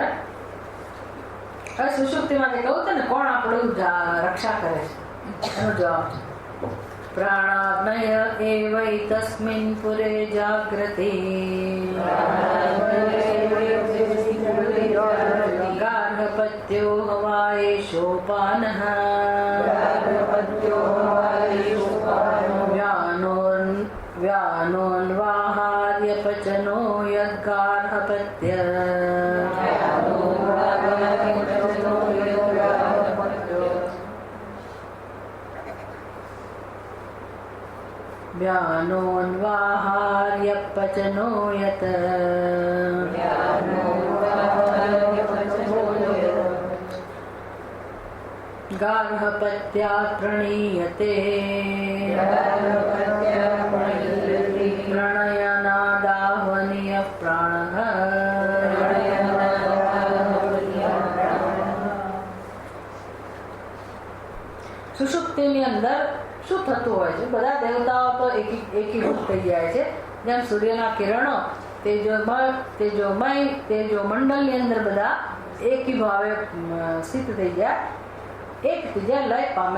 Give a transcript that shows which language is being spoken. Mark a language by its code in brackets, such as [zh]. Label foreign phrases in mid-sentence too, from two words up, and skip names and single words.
[gu] હવે સુષુપ્તિમાં જે કહું છે ને કોણ આપણું રક્ષા કરે છે એનો જવાબ છે [sa] પ્રાણાગ્નય એવૈતસ્મિન પુરે જાગ્રતે ગાર્હપત્યો હવાયેશોપાનઃ વ્યાનોન્વાહાર્ય પચનો યદ્ગાર્હપત્ય व्यानोन्वाहार्य पचनो यत् गार्हपत्यात् प्रणीयते प्रणयनादाह्वनीय प्राणः [gu] સુષુપ્તિની અંદર શું થતું હોય છે? બધા દેવતાઓ તો એકીભૂત થઈ જાય છે. જેમ સૂર્યના કિરણો તેજોમંડળની અંદર બધા એકી ભાવે સ્થિત થઈ જાય, એક ત્રીજા લય પામે.